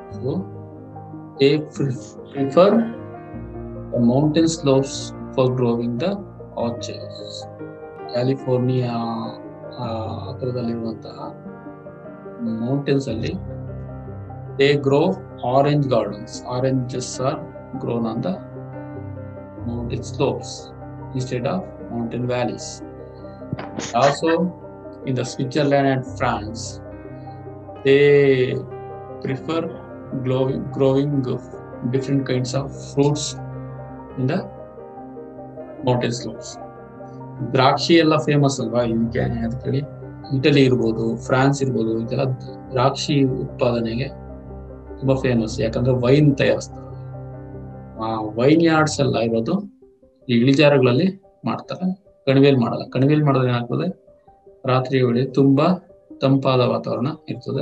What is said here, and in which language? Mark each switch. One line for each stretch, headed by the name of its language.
English: So they prefer the mountain slopes for growing the orchards. California ಹತ್ರದಲ್ಲಿರುವಂತಹ mountains ಅಲ್ಲಿ they grow orange gardens. Oranges are grown on the mountain slopes instead of mountain valleys. Also in the Switzerland and France they prefer growing different kinds of fruits in the mountain slopes.
Kannada: ದ್ರಾಕ್ಷಿ ಎಲ್ಲ famous ಅಲ್ವಾ ಇದಕ್ಕೆ. ಅದಕ್ಕೆ Italy ಇರ್ಬೋದು, France ಇರ್ಬೋದು, ಇದೆಲ್ಲ ದ್ರಾಕ್ಷಿ ಉತ್ಪಾದನೆಗೆ ತುಂಬಾ ಫೇಮಸ್. ಯಾಕಂದ್ರೆ ವೈನ್ ತಯಾರಿಸ್ತಾರೆ. ಆ ವೈನ್ ಯಾರ್ಡ್ಸ್ ಎಲ್ಲ ಇರೋದು ಈ ಇಳಿಜಾರುಗಳಲ್ಲಿ ಮಾಡ್ತಾರೆ, ಕಣಿವೆಯಲ್ಲಿ ಮಾಡಲ್ಲ. ಕಣಿವೆಯಲ್ಲಿ ಮಾಡಿದ್ರೆ ಏನಾಗ್ತದೆ, ರಾತ್ರಿ ವೇಳೆ ತುಂಬಾ ತಂಪಾದ ವಾತಾವರಣ ಇರ್ತದೆ.